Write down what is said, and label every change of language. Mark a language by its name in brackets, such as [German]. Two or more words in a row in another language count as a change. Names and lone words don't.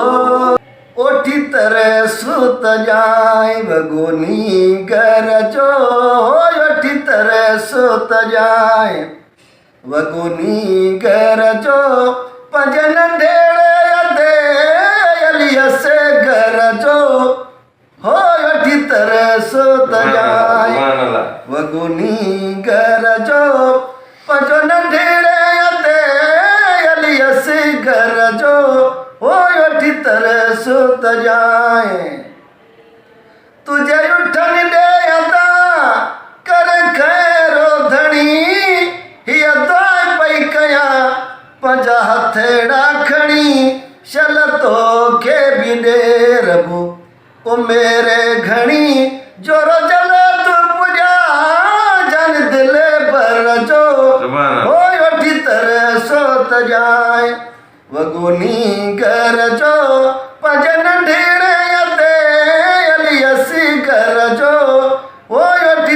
[Sindhi] ओठी तरह सुत जाए बगुनी घर जो ओठी तरह सुत जाए वगुनी घर जो पंजन ढेड़े अधे अलिया से घर जो हो ओठी तरह सुत जाए [Arabic] سبحان الله. [Sindhi] वगुनी घर जो पंजन ढेड़े अधे अलिया से घर जो हो ओठी तरह सुत जाए तुझे उठन दे अदा कर खैरो धनी हिया दाय पई कया पंजा हथेड़ा खणी शल तो के भी डेरबू ओ मेरे घणी जोरो जल तू पुजा जन दिले भर जो [Arabic] सुभान हो अल्लाह। [Sindhi] ओठी तरह सोत जाए वगुनी घर जो पंजन ढेड़े अते अलियसी घर जो वो ओठी